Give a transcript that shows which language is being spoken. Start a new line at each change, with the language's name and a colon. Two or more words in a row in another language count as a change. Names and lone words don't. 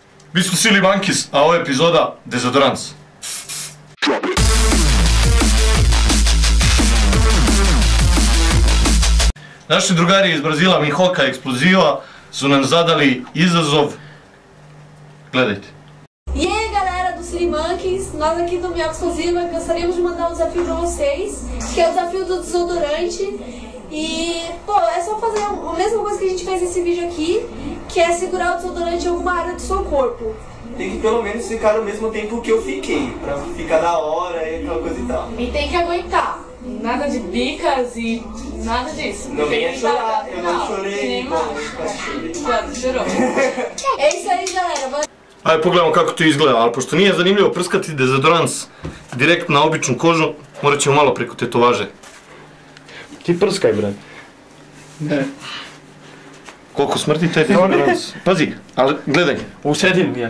Croatian: Vi smo Silly Monkeys, a ovo je epizoda Dezodorans. Naši drugari iz Brazila, Mihoka Eksploziva, su nam zadali izazov. Gledajte.
Portuguese: E aí galera do Silly Monkeys, nós aqui do Mihoca Explosiva gostaríamos de mandar um desafio pra vocês, que é o desafio do desodorante. E, pô, é só fazer a mesma coisa que a gente fez nesse vídeo aqui, que é segurar o desodorante em alguma área do seu corpo. Tem que pelo menos ficar no mesmo tempo que eu fiquei, pra ficar da hora e aquela coisa e tal. E tem que aguentar. Nada de bicas e nada disso. Não venha chorar, eu não Nem chorei, quase chorou. É isso aí galera.
Croatian: Ajde pogledamo kako to izgleda, ali pošto nije zanimljivo prskati dezodorans direkt na običnu kožu, morat ćemo malo preko tetovaže. Ti prskaj, brat. Ne. Koliko smrti taj dezodorans? Pazi, ali gledaj. U sredinu je.